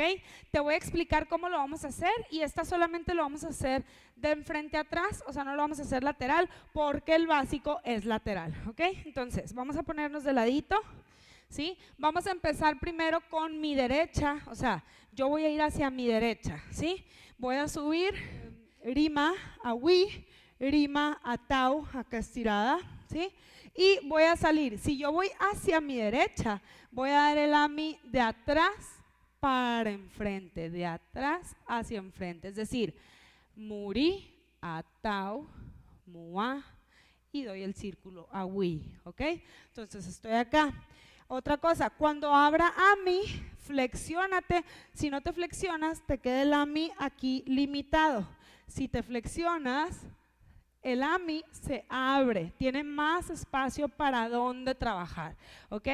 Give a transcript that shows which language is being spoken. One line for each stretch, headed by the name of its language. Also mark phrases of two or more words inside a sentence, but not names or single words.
Spanish: Te voy a explicar cómo lo vamos a hacer, y esta solamente lo vamos a hacer de enfrente a atrás, o sea, no lo vamos a hacer lateral porque el básico es lateral, ¿ok? Entonces, vamos a ponernos de ladito, ¿sí? Vamos a empezar primero con mi derecha, o sea, yo voy a ir hacia mi derecha, ¿sí? Voy a subir
Tahitian: rima a Wii, rima a tau,
Spanish: acá estirada, ¿sí? Y voy a salir. Si yo voy hacia mi derecha, voy a dar el ami de atrás para enfrente, de atrás hacia enfrente. Es decir,
Tahitian: muri, a tau, mua,
Spanish: y doy el círculo a wi, ¿ok? Entonces estoy acá. Otra cosa, cuando abra ami, flexiónate. Si no te flexionas, te queda el ami aquí limitado. Si te flexionas, el ami se abre, tiene más espacio para dónde trabajar, ¿ok?